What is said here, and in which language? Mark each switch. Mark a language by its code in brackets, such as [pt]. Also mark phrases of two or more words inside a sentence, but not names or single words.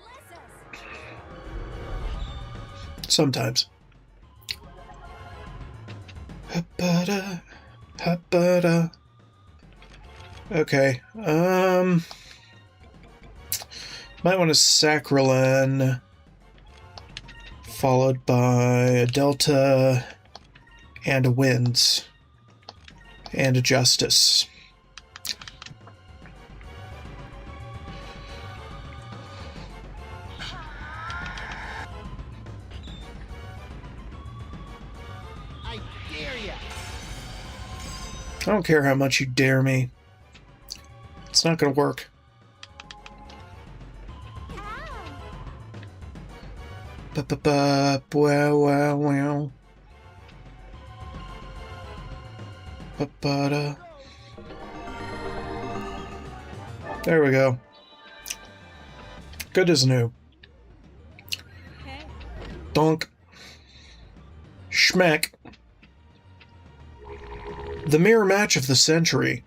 [en] Sometimes. Ha-ba-da, ha-ba-da. Okay, might want a Sacrilyn, followed by a Delta, and a Winds, and a Justice. I dare ya. I don't care how much you dare me. It's not gonna work. Ba-ba-ba, wow, wow, wow. Ba-ba-da. There we go. Good as new. Okay. Donk. Schmeck. The mirror match of the century.